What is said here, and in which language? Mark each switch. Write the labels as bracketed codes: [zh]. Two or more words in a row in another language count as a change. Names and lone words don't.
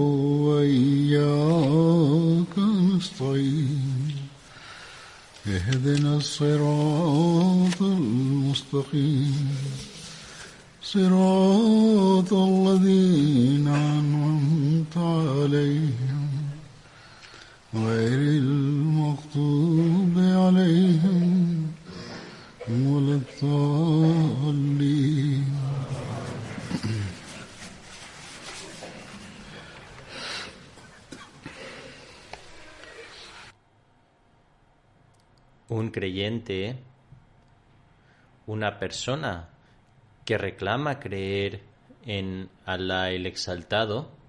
[ar] وإياك نستعين اهدنا الصراط المستقيم صراط الذين أنعمت عليهم غير المغضوب عليهم ولا الضالين. [es] Un creyente, una persona que reclama creer en Alá el Exaltado,